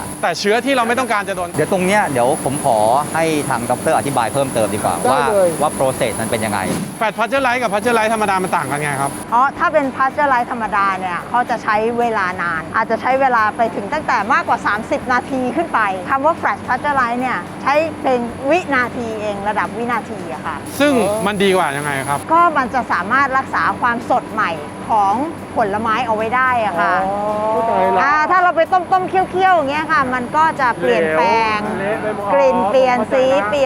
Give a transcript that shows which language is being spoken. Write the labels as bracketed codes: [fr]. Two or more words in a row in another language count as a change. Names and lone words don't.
[th] แต่เชื้อที่เราไม่ต้องการจะโดน เดี๋ยวตรงเนี้ยเดี๋ยวผมขอให้ทางดรอธิบายเพิ่มเติมดีกว่า ได้ ว่า เลย ว่า process มันเป็นยังไง [en] flash pasteurize [th] กับพัชเจอร์ไลท์ธรรมดามันต่างกันไงครับ อ๋อ ถ้าเป็นพาสเจอร์ไลท์ธรรมดาเนี่ยเขาจะใช้เวลานาน อาจจะใช้เวลาไปถึงตั้งแต่มากกว่า 30 นาทีขึ้นไปคำว่า [en] Flash p a s t e u r i z e [th] เนี่ยใช้เป็นวินาทีเองระดับวินาทีอะค่ะ ซึ่งมันดีกว่ายังไงครับ ก็มันจะสามารถรักษาความสดใหม่ของผลไม้เอาไว้ได้อะค่ะถ้าเราไปต้มๆเคี่ยวๆอย่างเงี้ยค่ะ มันก็จะเปลี่ยนแปลงกลิ่นเปลี่ยนสีเปลี่ยน